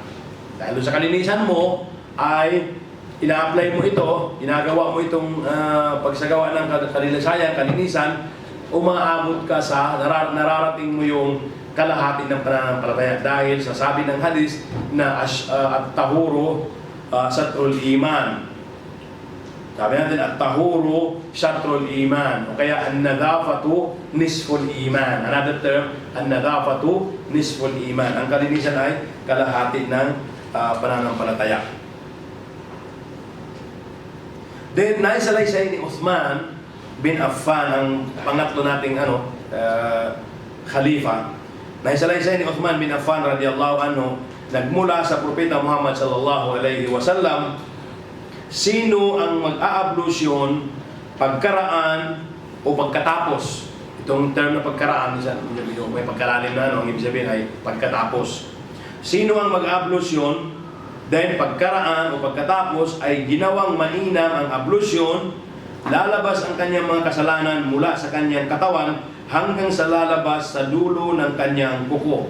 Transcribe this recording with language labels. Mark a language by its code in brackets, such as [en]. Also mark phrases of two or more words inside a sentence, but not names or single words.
[tl] Dahil sa kalinisan mo ay ina-apply mo ito, ginagawa mo itong pagsagawa ng kalinisan, umaabot ka sa nararating mo yung kalahati ng pananampalataya dahil sa sabi ng hadis na [ar] الطهور شطر الإيمان. [tl] Sabi natin, [ar] الطهور شطر الإيمان. [tl] O kaya, [ar] النظافة نصف الإيمان. [en] Another term, [ar] النظافة نصف الإيمان. [tl] Ang kalinisan ay kalahati ng pananampalataya. Then, naisalaysay ni Uthman bin Affan, ang pangatlo nating khalifa. Naisalaysay ni Uthman bin Affan [ar] رضي الله عنه, [tl] nagmula sa Propeta Muhammad [ar] صلى الله عليه وسلم, [tl] sino ang mag-aablusyon pagkaraan o pagkatapos. Itong term na pagkaraan, may pagkalalim na, ang ibig sabihin ay pagkatapos. Sino ang mag-aablusyon, then pagkaraan o pagkatapos ay ginawang mainam ang ablusyon, lalabas ang kanyang mga kasalanan mula sa kanyang katawan hanggang sa lalabas sa dulo ng kanyang kuko.